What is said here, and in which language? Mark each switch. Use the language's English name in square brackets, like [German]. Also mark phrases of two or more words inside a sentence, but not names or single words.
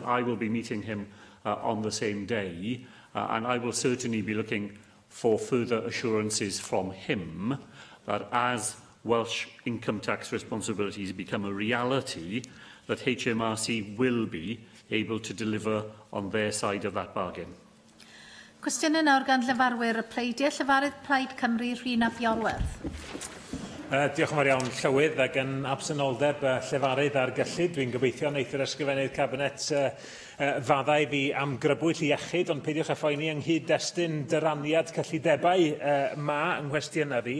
[English] I will be meeting him on the same day and I will certainly be looking for further assurances from him that as Welsh income tax responsibilities become a reality, that HMRC will be able to deliver on their side of that bargain. [Welsh] Cwestiwn yn nawr gan Llyfarwyr y Pleidiau. Llyfarydd Plaid Cymru, Rhina Biorwerth. Diolch yn fawr iawn, Llywydd, ac yn absynoldeb llefarydd ar gyllid. Dwi'n gobeithio wneith yr ysgrifennydd cabinet faddau fi am grybwyll iechyd, ond peidiwch â phoeni ynghyd destun dyraniad cyllidebau ma yng nghwestiynau fi.